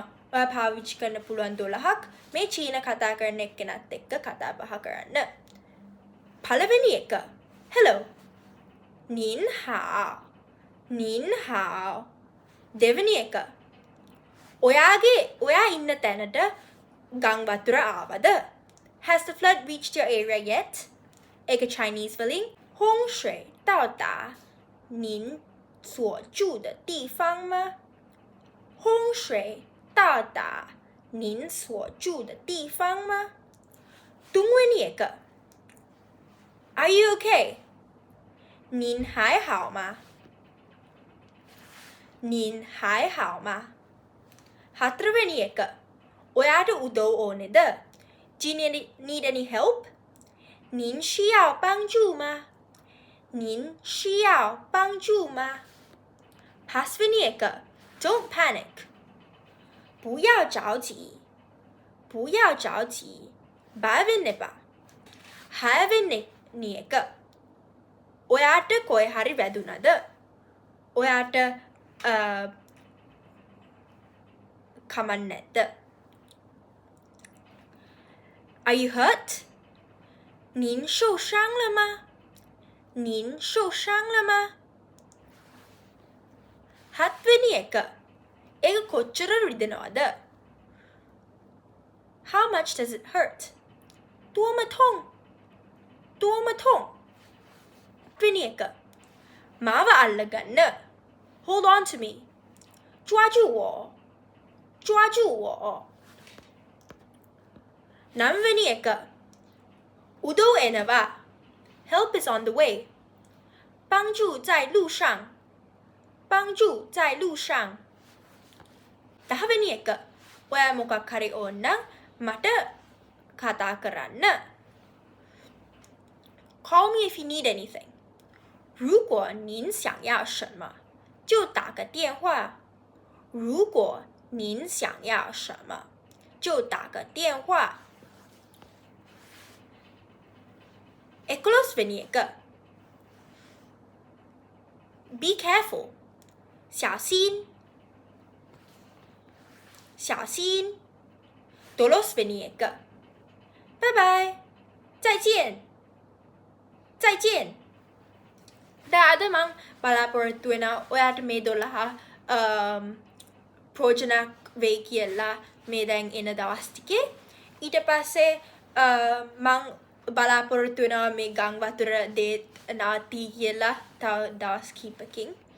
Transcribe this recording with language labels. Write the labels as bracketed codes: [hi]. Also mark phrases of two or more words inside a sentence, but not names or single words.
[si] ඔයා පාවිච්චි කරන්න පුළුවන් 12ක් මේ චීන කතා කරන එක්කෙනත් එක්ක කතා බහ කරන්න. පළවෙනි එක. hello. [zh] 您好. 您好. [si] දෙවෙනි එක. ඔයා ඉන්න තැනට ගම් වතුර ආවද? [en] Has the flood reached your area yet? [si] ඒක Chinese වලින් [zh] 洪水到达您所住的地方吗？洪水到达您所住的地方吗？ [si] තුන්වෙනි එක. [en] Are you okay? [zh] 您还好吗？您还好吗？ [si] හතරවෙනි එක. ඔයාට උදව් ඕනේද? [en] Do you need any help? [zh] 您需要帮助吗？您需要帮助吗？ [si] පස්වෙනි එක. [en] Don't panic. [zh] 不要着急。不要着急. [si] බය වෙන්න එපා. හයවෙනි එක. ඔයාට කොයි හරි වැදුනද? ඔයාට කමක් නැද්ද? [en] Are you hurt? [zh] 您受伤了吗？您受伤了吗？ [si] හත්වෙනි එක. ඒක කොච්චර රිදෙනවද? [en] How much does it hurt? [zh] 多么痛？多么痛？ [si] වෙනි එක. මාව අල්ලගන්න. [en] Hold on to me. [zh] 抓住我。抓住我。 [si] නවවෙනි එක. උදව් එනවා. [en] Help is on the way. [zh] 帮助在路上。帮助在路上。 [si] දහවෙනි එක. ඔයා මොකක් හරි ඕන නම් මට කතා කරන්න. [en] Call me if you need anything. [zh] 如果您想要什么，就打个电话。如果您想要什么，就打个电话。 [si] 11වෙනි එක. [en] Be careful. [zh] 小心。小心。 [si] 12වෙනි එක. [en] Bye bye. [zh] 再见。再见. [si] අද මං බලාපොරොත්තු වෙනවා ඔයාට මේ 12 ප්‍රයෝජනක් වෙයි කියලා මේ දැන් එන දවස් ටිකේ. ඊට පස්සේ මං බලාපොරොත්තු වෙනවා මේ ගම් වතුර දේත් නාති කියලා තව දවස් කිහිපකින්.